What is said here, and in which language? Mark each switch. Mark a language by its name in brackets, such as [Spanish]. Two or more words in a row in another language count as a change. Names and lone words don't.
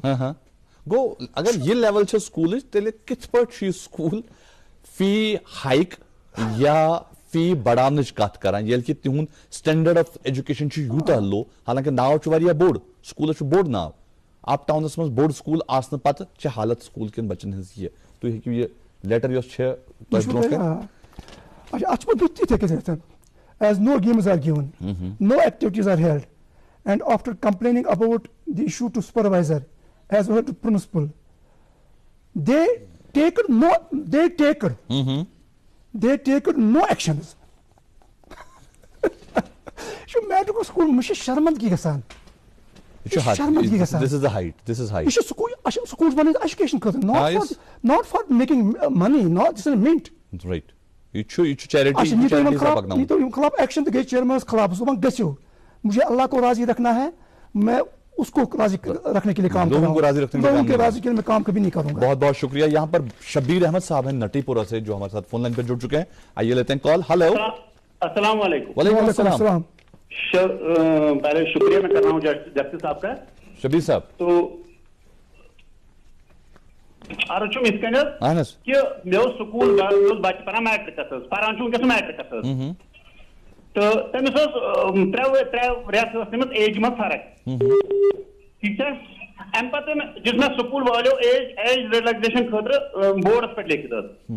[Kashmiri] گوٚو اگر یہِ لیول چھِ سکوٗلٕچ تیٚلہِ کِتھ پٲٹھۍ چھُ یہِ سکوٗل فی ہایک یا فی بڑاونٕچ کتھ کران ییٚلہِ کہِ تِہُنٛد [English] standard of education [Kashmiri] چھُ یوٗتاہ لو. حالانکہِ ناو چھُ واریاہ بوٚڑ سکوٗلس چھُ بوٚڑ ناو. اَپ ٹاونس منٛز بوٚڑ سکوٗل آسنہٕ پتہٕ چھِ حالت سکوٗل کٮ۪ن بچن ہٕنٛز یہِ. تُہۍ ہیٚکِو یہِ لیٹر یۄس چھِ اَتھ چھُ پَتہٕ تِتھٕے کٔنۍ [English] as no games are given no activities are held and after complaining about the issue to supervisor as well to principal they take no actions. [Kashmiri] یہ چھُ میٹرِک سکوٗل مےٚ چھِ شرمندگی گژھان. [English] This is height. [Kashmiri] یہِ چھُ سکوٗل بَنٲوِتھ ایجوکیشن خٲطرٕ [English] not for making money, not this is mint. Right. [Kashmiri] یہ چھُ charity یِم خلاف ایکشن تہِ گٔے چیئرمینس خلاف صُبحن گٔژھِو [Urdu] مجھے اللہ کو راضی رکھنا ہے میں اس کو راضی رکھنے کے لیے کام کروں گا. لوگوں کے راضی کے لیے میں کام کبھی نہیں کروں گا. بہت بہت شکریہ. یہاں پر شبیر احمد صاحب ہیں نٹی پورہ سے جو ہمارے ساتھ فون لائن پہ جڑ چکے ہیں. آئیے لیتے ہیں کال. ہلو السلام علیکم. وعلیکم السلام. پہلے شکریہ میں کر رہا ہوں جسٹس صاحب کا. شبیر صاحب [Kashmiri] تو عرض چھُم یِتھ کٔنۍ حظ کہِ مےٚ اوس سکوٗل مےٚ اوس بَچہِ پَران میٹرِکَس حظ پَران چھُ وٕنکٮ۪س میٹرِکَس حظ تہٕ تٔمِس ٲس 3 رٮ۪تھ ٲس تٔمِس ایجہِ منٛز فرق. ٹھیٖک چھا اَمہِ پَتہٕ دِژ مےٚ سکوٗل والیو [English] age relaxation [Kashmiri] خٲطرٕ بورڈَس پٮ۪ٹھ لیکھِتھ حظ.